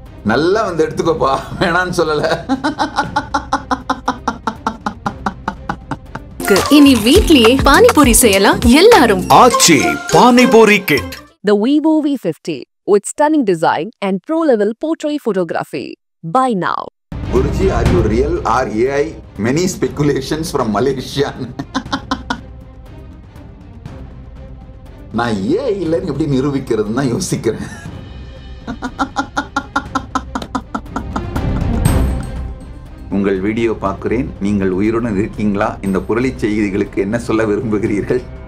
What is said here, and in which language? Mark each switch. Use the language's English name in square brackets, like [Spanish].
[Tamil] நல்லா வந்து எடுத்துக்கோப்பா, வேணான்னு சொல்லல. இனி வீட்லயே பானிபூரி செய்யலாம் எல்லாரும். ஆச்சி panipuri kit. [English] The Vivo V50 with stunning design and pro-level portrait photography. Buy now. Guruji, are you real or AI? Many speculations from Malaysia. [Tamil] நான் AI இல்லைன்னு எப்படி நிரூபிக்கிறதுன்னு தான் யோசிக்கிறேன். உங்கள் வீடியோ பார்க்கிறேன், நீங்கள் உயிருடன் இருக்கீங்களா? இந்த புரளி செய்திகளுக்கு என்ன சொல்ல விரும்புகிறீர்கள்?